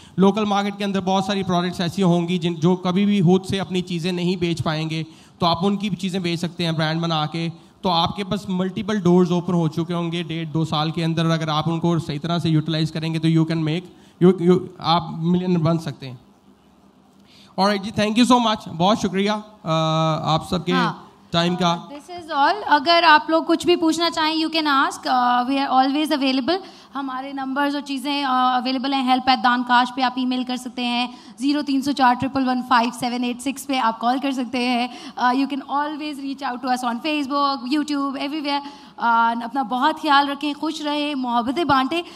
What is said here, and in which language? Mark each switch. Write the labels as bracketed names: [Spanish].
[Urdu] Local market کے اندر بہت ساری پروڈکٹس ایسی ہوں گی جو کبھی بھی خود سے اپنی چیزیں نہیں بیچ پائیں گے, تو آپ ان کی چیزیں بیچ سکتے ہیں برانڈ بنا کے. تو آپ کے پاس ملٹیپل ڈورز اوپن ہو چکے ہوں گے 1.5-2 سال کے اندر. اگر آپ ان کو صحیح طرح سے یوٹیلائز کریں گے تو [English] you can make آپ [Urdu] ملینئر بن سکتے ہیں. اور جی [English] thank you so much, [Urdu] بہت شکریہ آپ سب کے ٹائم کا. [English] This is all. [Urdu] اگر آپ لوگ کچھ بھی پوچھنا چاہیں [English] You can ask, we are always available. [Urdu] ہمارے نمبرز اور چیزیں اویلیبل ہیں. help@dankash پہ آپ ای میل کر سکتے ہیں, 03041115-786 پہ آپ کال کر سکتے ہیں. [English] You can always reach out to us on Facebook, YouTube, everywhere. [Urdu] اپنا بہت خیال رکھیں, خوش رہیں, محبتیں بانٹیں.